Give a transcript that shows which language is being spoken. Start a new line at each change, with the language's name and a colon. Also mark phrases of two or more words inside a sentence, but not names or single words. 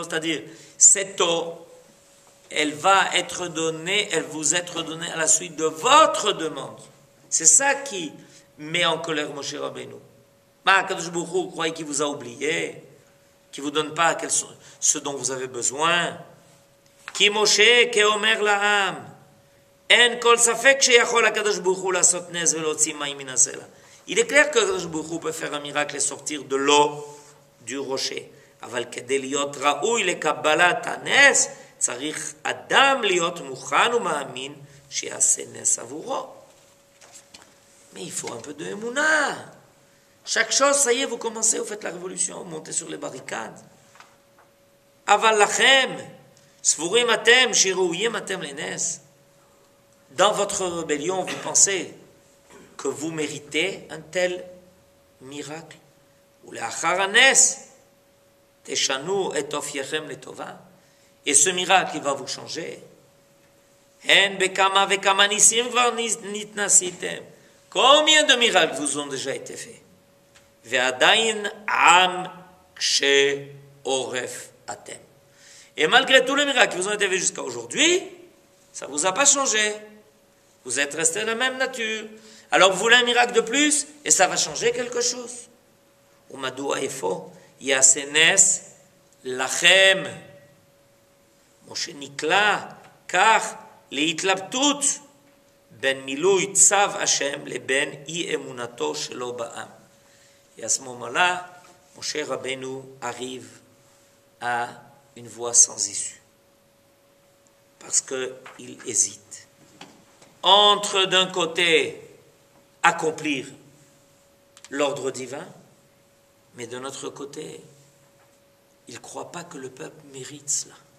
French: C'est-à-dire, cette eau, elle va être donnée, elle vous être donnée à la suite de votre demande. C'est ça qui met en colère Moshe Rabbeinu. Kadosh Baruch Hu, vous croyez qu'il vous a oublié, qu'il ne vous donne pas ce dont vous avez besoin.
Hebrew: כי משה כאומר לעם. אין כל ספק שיכול הקדוש ברוך הוא לעשות נס ולהוציא מים מן הסלע.
French: Il est clair que Kadosh Baruch Hu peut faire un miracle et sortir de l'eau du rocher.
Hebrew: אבל כדי להיות ראוי לקבלת הנס, צריך אדם להיות מוכן ומאמין שיעשה נס עבורו.
French: Mais il faut un peu de émouna. Chaque chose, ça y est, vous commencez, vous faites la révolution, vous montez sur les barricades.
Hebrew: אבל לכם, סבורים אתם שראויים אתם לנס.
French: Dans votre rébellion, vous pensez que vous méritez un tel miracle.
Hebrew: ולאחר הנס, תשנו את אופייכם לטובה.
French: Et ce miracle, il va vous changer.
Hebrew: הן בכמה וכמה ניסים כבר נתנסיתם.
French: Combien de miracles vous ont déjà été faits?
Hebrew: ועדיין עם קשה עורף אתם.
French: Et malgré tous les miracles qui vous ont été faits jusqu'à aujourd'hui, ça ne vous a pas changé. Vous êtes resté de la même nature. Alors vous voulez un miracle de plus et ça va changer quelque chose.
Hebrew: ומדוע איפה יעשה נס לכם? משה נקלע כך להתלבטות בין מילוי צו השם לבין אי אמונתו שלו בעם.
French: Et à ce moment-là, Moshe Rabbeinu arrive à une voie sans issue. Parce qu'il hésite. Entre d'un côté accomplir l'ordre divin, mais de notre côté, il ne croit pas que le peuple mérite cela.